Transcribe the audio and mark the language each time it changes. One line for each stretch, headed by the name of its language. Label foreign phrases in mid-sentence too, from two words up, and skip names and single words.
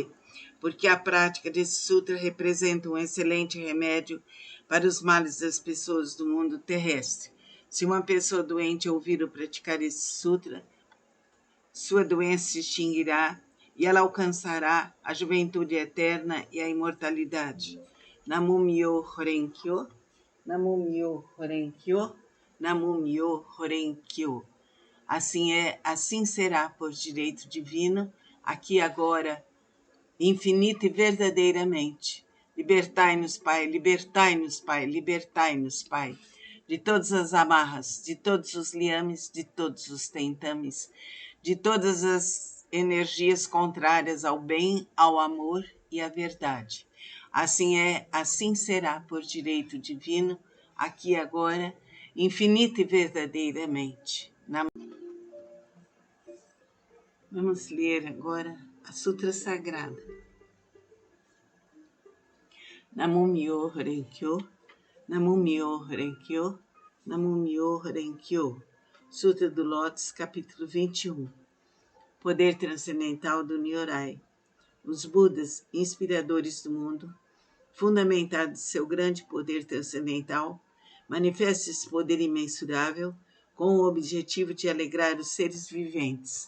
Portuguese: Porque a prática desse sutra representa um excelente remédio para os males das pessoas do mundo terrestre. Se uma pessoa doente ouvir ou praticar esse sutra, sua doença se extinguirá e ela alcançará a juventude eterna e a imortalidade.
Japanese: 南無妙法蓮華経、南無妙法蓮華経、南無妙法蓮華経.
Portuguese: Assim é, assim será por direito divino, aqui agora, infinito e verdadeiramente. Libertai-nos, Pai, libertai-nos, Pai, libertai-nos, Pai, de todas as amarras, de todos os liames, de todos os tentames, de todas as energias contrárias ao bem, ao amor e à verdade. Assim é, assim será por direito divino, aqui agora, infinito e verdadeiramente. Vamos ler agora a Sutra Sagrada.
Japanese: 南無妙法蓮華経、南無妙法蓮華経、南無妙法蓮華経.
Portuguese: Sutra do Lótus, capítulo 21. Poder transcendental do Nyorai. Os Budas, inspiradores do mundo, fundamentados em seu grande poder transcendental, manifestam esse poder imensurável com o objetivo de alegrar os seres viventes.